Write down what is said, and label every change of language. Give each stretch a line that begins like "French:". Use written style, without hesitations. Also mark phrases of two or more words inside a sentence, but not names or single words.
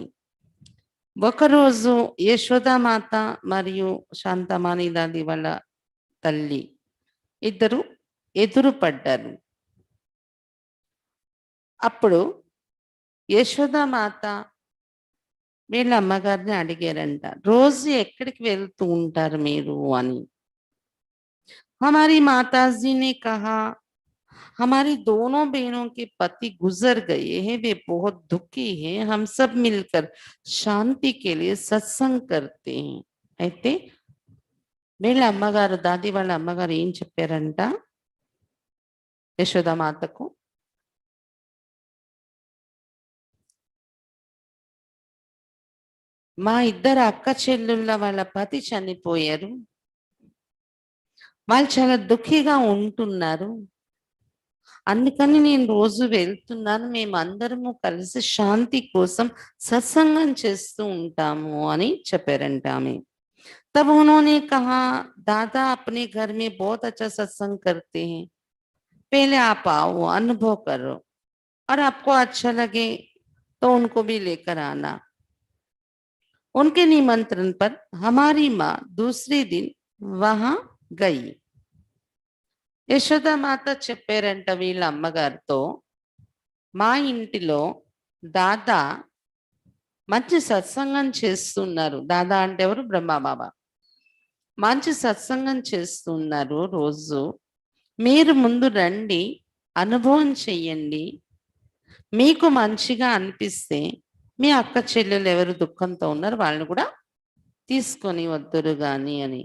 Telugu: ఒకరోజు యశోద మాత మరియు శాంతమణి దాది వాళ్ళ తల్లి ఇద్దరు ఎదురు పడ్డారు. అప్పుడు యశోద మాత వీళ్ళ అమ్మగారిని అడిగారంట రోజు ఎక్కడికి వెళ్తూ ఉంటారు మీరు అని.
Hindi: हमारी माताजी ने कहा हमारी दोनों बहनों के पति गुजर गए हैं, वे बहुत दुखी हैं, हम सब मिलकर शांति के लिए सत्संग करते हैं.
Telugu: అయితే వీళ్ళ అమ్మగారు దాది వాళ్ళ అమ్మగారు ఏం చెప్పారంట యశోద మాతకు మా ఇద్దరు అక్క చెల్లుళ్ళ వాళ్ళ పతి చనిపోయారు, వాళ్ళు చాలా దుఃఖిగా ఉంటున్నారు, అందుకని నేను రోజు వెళ్తున్నాను, మేము అందరము కలిసి శాంతి కోసం సత్సంగం చేస్తూ ఉంటాము అని చెప్పారంట ఆమె.
Hindi: तब उन्होंने कहा दादा अपने घर में बहुत अच्छा सत्संग करते हैं, पहले आप आओ अनुभव करो और आपको अच्छा लगे तो उनको भी लेकर आना. उनके निमंत्रण पर हमारी माँ दूसरे दिन वहां गई.
Telugu: యశోద మాత చెప్పారంట వీళ్ళ అమ్మగారితో మా ఇంటిలో దాదా మంచి సత్సంగం చేస్తున్నారు. దాదా అంటే ఎవరు? బ్రహ్మబాబా. మంచి సత్సంగం చేస్తున్నారు రోజు, మీరు ముందు రండి అనుభవం చెయ్యండి, మీకు మంచిగా అనిపిస్తే మీ అక్క చెల్లెలు ఎవరు దుఃఖంతో ఉన్నారు వాళ్ళని కూడా తీసుకొని వద్దురు గాని అని.